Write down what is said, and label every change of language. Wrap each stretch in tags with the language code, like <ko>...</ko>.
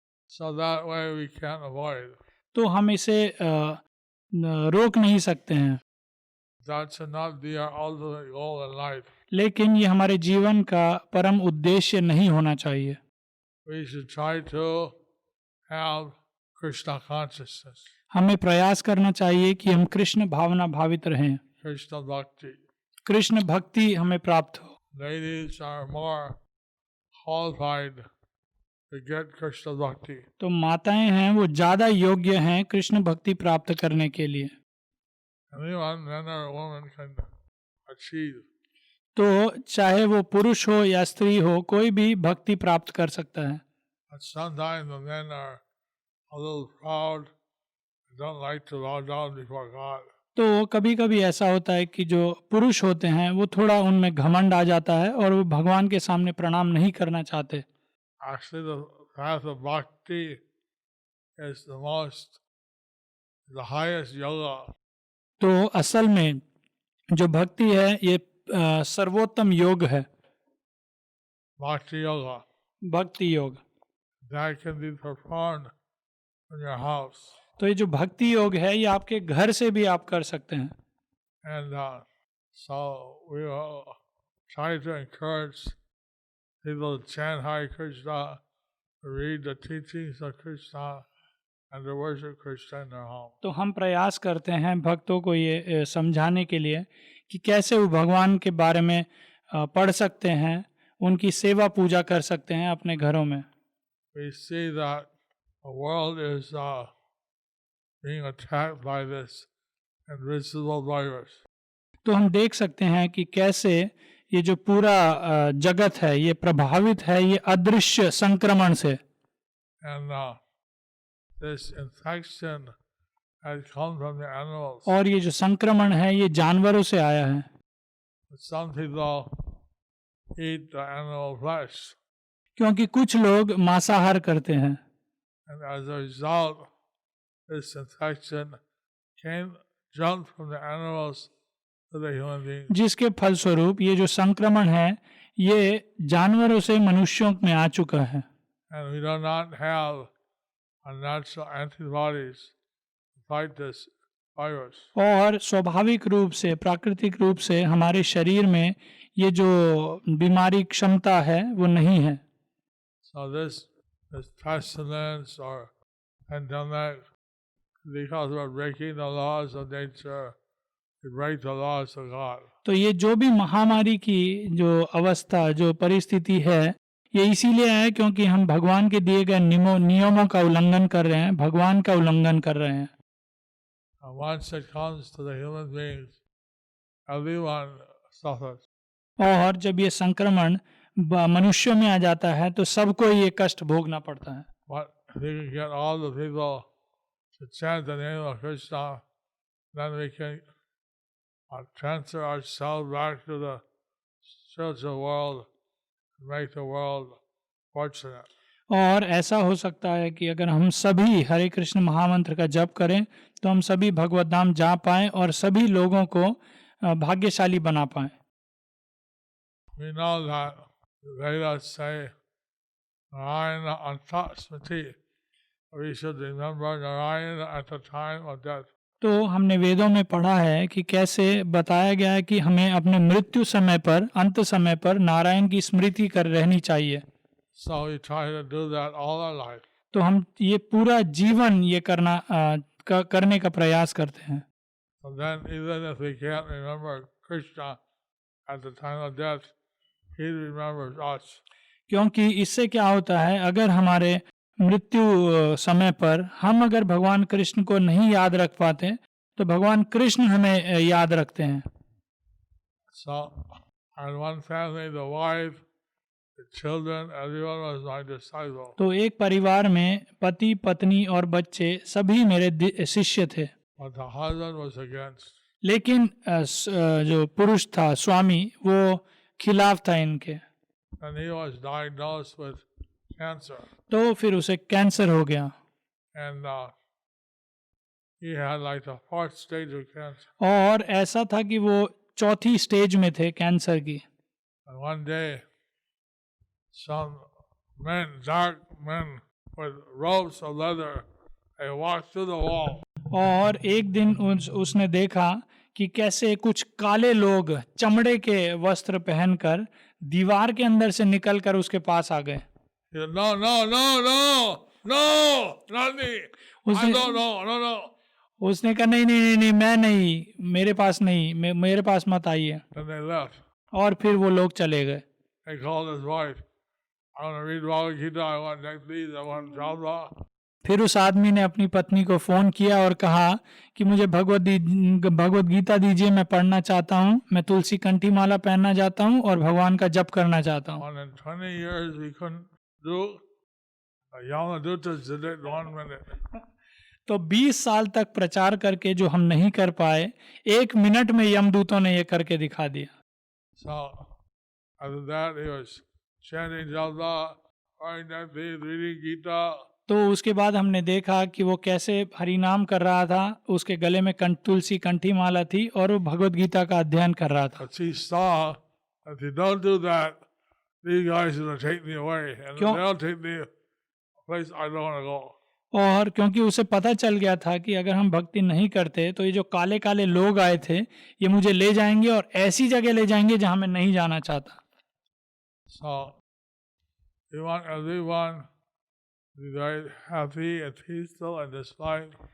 <en>So that way we can't avoid.</en> <hi>तो हम इसे रोक नहीं सकते हैं,</hi> <en>That should not be our ultimate goal in life.</en> <hi>लेकिन ये हमारे जीवन का परम उद्देश्य नहीं होना चाहिए।</hi> <en>We should try to have Krishna consciousness,</en> <hi>हमें प्रयास करना चाहिए कि हम कृष्ण भावना भावित रहें,</hi> <en>Krishna bhakti.</en> <hi>कृष्ण भक्ति हमें प्राप्त हो।</hi> <en>Ladies are more qualified to get Krishna bhakti.</en> <hi>तो माताएं हैं वो ज़्यादा योग्य हैं कृष्ण भक्ति प्राप्त करने के लिए।</hi> <en>Anyone, men or woman, can achieve.</en> <hi>तो चाहे वो पुरुष हो या स्त्री हो, कोई भी भक्ति प्राप्त कर सकता है।</hi> <en>But sometimes the men are a little proud, don't like to bow down before God.</en> <hi>तो कभी कभी ऐसा होता है कि जो पुरुष होते हैं वो थोड़ा उनमें घमंड आ जाता है और वो भगवान के सामने प्रणाम नहीं करना चाहते।</hi> <en>Actually, the path of bhakti is the highest yoga.</en> <hi>तो असल में जो भक्ति है ये सर्वोत्तम योग है,</hi> <en>Bhakti yoga.</en> <hi>भक्ति योग।</hi> <en>That can be performed in your house.</en> <hi>तो ये जो भक्ति योग है ये आपके घर से भी आप कर सकते हैं।</hi> <en>And so we will try to encourage people to chant Hare Krishna, to read the teachings of Krishna, and to worship Krishna in their home.</en> <hi>तो हम प्रयास करते हैं भक्तों को ये समझाने के लिए कि कैसे वो भगवान के बारे में पढ़ सकते हैं, उनकी सेवा पूजा कर सकते हैं अपने घरों में।</hi> <en>We see that the world is being attacked by this invisible virus.</en> <hi>तो हम देख सकते हैं कि कैसे ये जो पूरा जगत है ये प्रभावित है ये अदृश्य संक्रमण से।</hi> <en>And this infection has come from the animals.</en> <hi>और ये जो संक्रमण है ये जानवरों से आया है।</hi> <en>Some people eat the animal flesh,</en> <hi>क्योंकि कुछ लोग मांसाहार करते हैं,</hi> <en>and as a result, this infection jumped from the animals to the human beings.</en> <hi>जिसके फलस्वरूप ये जो संक्रमण है ये जानवरों से मनुष्यों में आ चुका है।</hi> <en>And we do not have a natural antibodies to fight this virus.</en> <hi>और स्वाभाविक रूप से प्राकृतिक रूप से हमारे शरीर में ये जो बीमारी क्षमता है वो नहीं है।</hi> <en>So this pestilence or pandemic, because we're breaking the laws of nature, we break the laws of God.</en> <hi>तो ये जो भी महामारी की जो अवस्था जो परिस्थिति है ये इसीलिए है क्योंकि हम भगवान के दिए गए नियमों का उल्लंघन कर रहे हैं, भगवान का उल्लंघन कर रहे हैं।</hi> <en>Once it comes to the human beings, everyone suffers.</en> <hi>और जब ये संक्रमण मनुष्यों में आ जाता है तो सबको ये कष्ट भोगना पड़ता है।</hi> <en>But if we can get all the people to chant the name of Krishna, then we can transfer ourselves back to the spiritual world and make the world fortunate.</en> <hi>और ऐसा हो सकता है कि अगर हम सभी हरे कृष्ण महामंत्र का जप करें तो हम सभी भगवत धाम जा पाएं और सभी लोगों को भाग्यशाली बना पाएं।</hi> <en>We know that the Vedas say Narayana Antasmati. We should remember Narayana at the time of death.</en> <hi>तो हमने वेदों में पढ़ा है कि कैसे बताया गया है कि हमें अपने मृत्यु समय पर अंत समय पर नारायण की स्मृति कर रहनी चाहिए।</hi> <en>So we try to do that all our life.</en> <hi>तो हम ये पूरा जीवन ये करने का प्रयास करते हैं।</hi> <en>So then even if we can't remember Krishna at the time of death, he remembers us.</en> <hi>क्योंकि इससे क्या होता है, अगर हमारे मृत्यु समय पर हम अगर भगवान कृष्ण को नहीं याद रख पाते तो भगवान कृष्ण हमें याद रखते हैं।</hi> <en>So in one family, the wife, the children, everyone was my disciple.</en> <hi>तो एक परिवार में पति पत्नी और बच्चे सभी मेरे शिष्य थे।</hi> <en>But the husband was against.</en> <hi>लेकिन जो पुरुष था स्वामी वो खिलाफ था इनके।</hi> <en>And he was diagnosed with cancer.</en> <hi>तो फिर उसे कैंसर हो गया।</hi> <en>And he had like the fourth stage of cancer.</en> <hi>और ऐसा था कि वो चौथी स्टेज में थे कैंसर की।</hi> <en>And one day, some men, dark men with robes of leather, they walked through the wall.</en> <hi>और एक दिन उसने देखा कि कैसे कुछ काले लोग चमड़े के वस्त्र पहनकर दीवार के अंदर से निकलकर उसके पास आ गए।</hi> <en>He said, no, no, no, no, no, not me. I</en> <hi>उसने</hi> <en>don't know, no, no.</en> <hi>उसने कहा नहीं नहीं नहीं नहीं, मैं नहीं, मेरे पास नहीं, मेरे पास मत आइए।</hi> <en>Then they left.</en> <hi>और फिर वो लोग चले गए।</hi> <en>He called his wife. I want to read Bhagavad Gita, I want Jagdish, I want Java.</en> <hi>फिर उस आदमी ने अपनी पत्नी को फोन किया और कहा कि मुझे भगवत गीता दीजिए, मैं पढ़ना चाहता हूँ, मैं तुलसी कंठी माला पहनना चाहता हूँ और भगवान का जप करना चाहता हूँ।</hi> <en>And in 20 years we couldn't do. Yamadutas did it in 1 minute.</en> <hi>तो 20 साल तक प्रचार करके जो हम नहीं कर पाए, 1 मिनट में यमदूतों ने ये करके दिखा दिया।</hi> <en>So after that he was chanting Java, reading Gita.</en> <hi>तो उसके बाद हमने देखा कि वो कैसे हरिनाम कर रहा था, उसके गले में तुलसी कंठी माला थी और वो भगवत गीता का अध्ययन कर रहा था।</hi> <en>But she saw that if you don't do that, these guys are going to take me away, and</en> <hi>क्यों?</hi> <en>they'll take me a place I don't want to go.</en> <hi>और क्योंकि उसे पता चल गया था कि अगर हम भक्ति नहीं करते तो ये जो काले काले लोग आए थे ये मुझे ले जाएंगे और ऐसी जगह ले जाएंगे जहां मैं नहीं जाना चाहता।</hi> <en>So we want everyone to be very happy and peaceful in this life.</en>